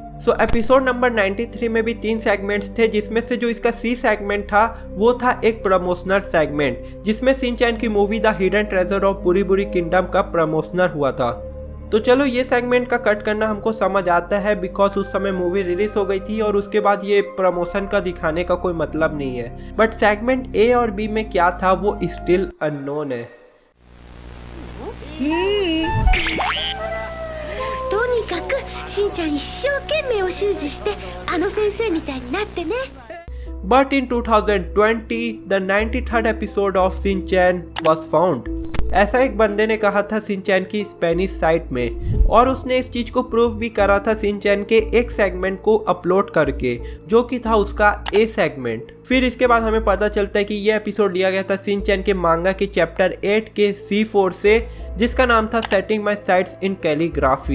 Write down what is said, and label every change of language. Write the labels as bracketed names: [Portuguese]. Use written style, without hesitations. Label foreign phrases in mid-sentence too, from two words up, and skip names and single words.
[Hindi] सो एपिसोड नंबर 93 में भी 3 सेगमेंट्स थे, जिसमें से जो इसका सी सेगमेंट था वो था एक [English] promotional segment, [Hindi] जिसमें शिनचैन की मूवी द हिडन ट्रेजर ऑफ बुरी बुरी किंगडम का प्रमोशनल हुआ था। तो चलो ये सेगमेंट का कट करना हमको समझ आता है, बिकॉज उस समय मूवी रिलीज हो गई थी और उसके बाद ये प्रमोशन का दिखाने का कोई मतलब नहीं है। बट सेगमेंट ए और बी में क्या था वो [English] still unknown [Hindi] है। [Japanese] とにかくしんちゃん一生懸命お習字してあの先生みたいになってね。 [English] But in 2020, the 93rd episode of Shinchan was found. [Hindi] ऐसा एक बंदे ने कहा था शिनचैन की [English] Spanish site [Hindi] में, और उसने इस चीज को प्रूव भी करा था शिनचैन के एक सेगमेंट को अपलोड करके, जो कि था उसका ए सेगमेंट। फिर इसके बाद हमें पता चलता है कि यह एपिसोड लिया गया था शिनचैन के मांगा के चैप्टर 8 के C4 से, जिसका नाम था सेटिंग माई साइट्स इन कैलीग्राफी।